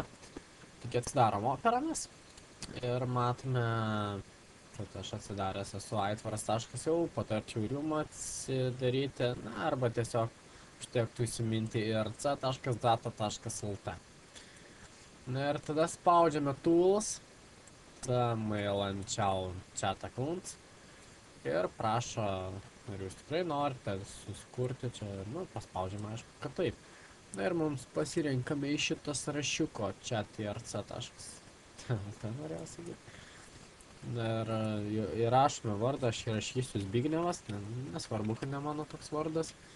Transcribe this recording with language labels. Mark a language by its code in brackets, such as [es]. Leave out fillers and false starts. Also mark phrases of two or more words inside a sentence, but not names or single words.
[lt] Tik atsidarom operomis ir matome, kad aš atsidaręs esu aitvaras.eu, patarčiau ir jum atsidaryti, na, arba tiesiog užtektų įsiminti irc.data.lt. Na ir tada spaudžiame [en] tools, mail and chat account [lt] ir prašo, ar jūs tikrai norite susikurti čia, nu, paspaudžiame, aišku, kad taip. Na ir mums pasirenkame iš šito sąrašiuko chat irc. Norėjau sakyti. Na ir įrašome vardą, aš įrašysiu Zbignevas, nesvarbu, kad ne mano toks vardas.